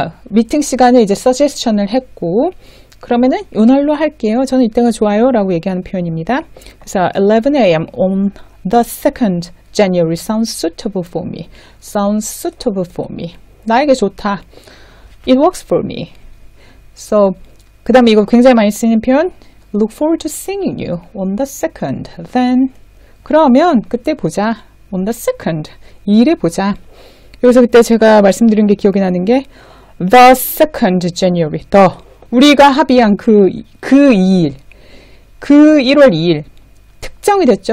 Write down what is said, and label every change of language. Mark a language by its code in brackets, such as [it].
[ko] 미팅 시간을 이제 suggestion을 했고 그러면은 요날로 할게요. 저는 이때가 좋아요 라고 얘기하는 표현입니다. [en] 그래서 11 a.m. on the 2nd January sounds suitable for me. Sounds suitable for me. [ko] 나에게 좋다. [en] It works for me. So [ko] 그 다음에 이거 굉장히 많이 쓰이는 표현 [en] Look forward to seeing you on the 2nd. Then [ko] 그러면 그때 보자. [en] On the 2nd. [ko] 2일에 보자. 여기서 그때 제가 말씀드린 게 기억이 나는 게 The 2nd January. 우리가 합의한 그 2일. 그 1월 2일. 특정이 됐죠.